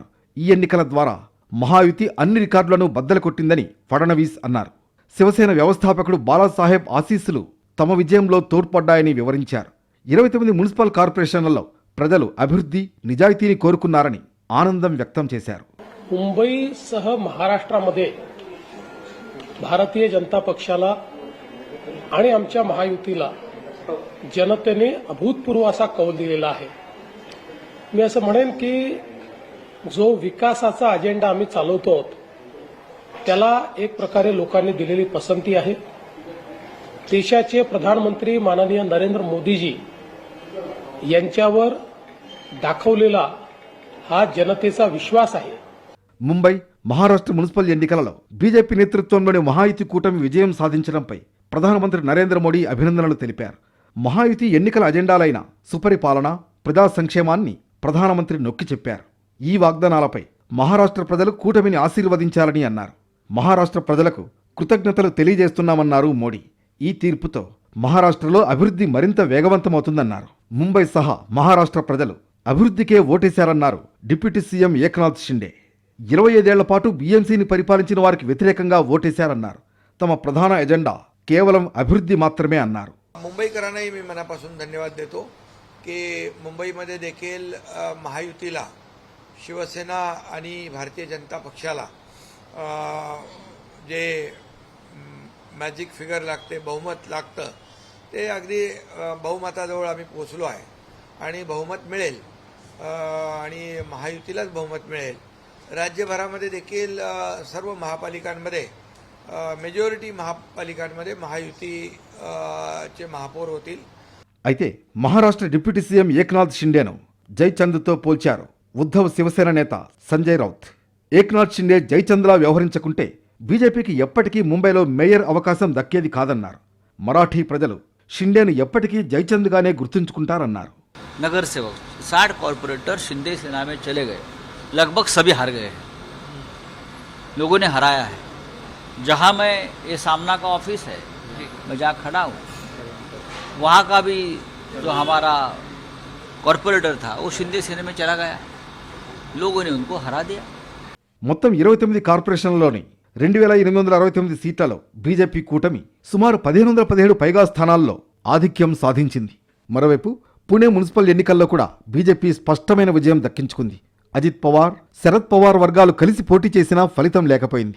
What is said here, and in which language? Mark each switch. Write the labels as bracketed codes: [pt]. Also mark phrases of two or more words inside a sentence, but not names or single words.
[te] ఈ ఎన్నికల ద్వారా మహాయుతి అన్ని రికార్డులను బద్దలు కొట్టిందని ఫడ్నవీస్ అన్నారు. శివసేన వ్యవస్థాపకుడు బాలాసాహెబ్ ఆశీస్సులు తమ విజయంలో తోడ్పడ్డాయని వివరించారు. 29 మున్సిపల్ కార్పొరేషన్లలో ప్రజలు అభివృద్ధి, నిజాయితీని కోరుకున్నారని ఆనందం వ్యక్తం చేశారు. [mr] मुंबईसह महाराष्ट्रामध्ये भारतीय जनता पक्षाला आणि आमच्या महायुतीला जनतेने अभूतपूर्व असा कौल दिलेला आहे. मी असं म्हणेन की जो विकासाचा अजेंडा आम्ही चालवतो त्याला एक प्रकारे लोकांनी दिलेली पसंती आहे. देशाचे प्रधानमंत्री माननीय नरेंद्र मोदीजी यांच्यावर दाखवलेला हा जनतेचा विश्वास आहे. [te] ముంబై, మహారాష్ట్ర మున్సిపల్ ఎన్నికలలో బీజేపీ నేతృత్వంలోని మహాయుతి కూటమి విజయం సాధించడంపై ప్రధానమంత్రి నరేంద్ర మోడీ అభినందనలు తెలిపారు. మహాయుతి ఎన్నికల అజెండాలైన సుపరిపాలన, ప్రజా సంక్షేమాన్ని ప్రధానమంత్రి నొక్కి చెప్పారు. ఈ వాగ్దానాలపై మహారాష్ట్ర ప్రజలు కూటమిని ఆశీర్వదించాలని అన్నారు. మహారాష్ట్ర ప్రజలకు కృతజ్ఞతలు తెలియజేస్తున్నామన్నారు మోడీ. ఈ తీర్పుతో మహారాష్ట్రలో అభివృద్ధి మరింత వేగవంతమవుతుందన్నారు. ముంబై సహా మహారాష్ట్ర ప్రజలు అభివృద్ధికే ఓటేశారన్నారు [en] deputy CM [te] ఏక్నాథ్ షిండే. 25 ఏళ్ల పాటు బీఎంసీని పరిపాలించిన వారికి వ్యతిరేకంగా ఓటేశారన్నారు. తమ ప్రధాన ఎజెండా కేవలం అభివృద్ధి మాత్రమే అన్నారు. [mr] मुंबईकरांनाही मी मनापासून धन्यवाद देतो की मुंबईमध्ये देखील महायुतीला, शिवसेना आणि भारतीय जनता पक्षाला जे [en] magic figure [mr] लागते, बहुमत लागतं, ते अगदी बहुमताजवळ आम्ही पोहोचलो आहे आणि बहुमत मिळेल आणि महायुतीलाच बहुमत मिळेल. राज्यभरामध्ये देखील सर्व महापालिकांमध्ये मेजॉरिटी महापालिकांमध्ये महायुतीचे महापौर होतील. [te] అయితే మహారాష్ట్ర [en] deputy CM [te] ఏక్నాథ్ షిండేను జైచంద్తో పోల్చారు ఉద్ధవ్ శివసేన నేత సంజయ్ రౌత్. ఏక్నాథ్ షిండే జైచంద్లా వ్యవహరించకుంటే బీజేపీకి ఎప్పటికీ ముంబైలో మేయర్ అవకాశం దక్కేది కాదన్నారు. మరాఠీ ప్రజలు షిండేను ఎప్పటికీ జైచంద్గానే గుర్తుంచుకుంటారన్నారు. [hi] नगर सेवक 60 कॉर्पोरेटर शिंदे सेना में चले गए, लगभग सभी हार गए, लोगों ने हराया है. जहां मैं ये सामना का ऑफिस है मैं जहाँ खड़ा हूँ वहाँ का भी जो हमारा कॉरपोरेटर था वो शिंदे सेना में चला गया, लोगों ने उनको हरा दिया। [te] మొత్తం 29 కార్పొరేషన్లలోని 2869 సీట్లలో బీజేపీ కూటమి సుమారు 1517 పైగా స్థానాల్లో ఆధిక్యం సాధించింది. మరోవైపు పుణె మున్సిపల్ ఎన్నికల్లో కూడా బీజేపీ స్పష్టమైన విజయం దక్కించుకుంది. అజిత్ పవార్, శరద్ పవార్ వర్గాలు కలిసి పోటీ చేసినా ఫలితం లేకపోయింది.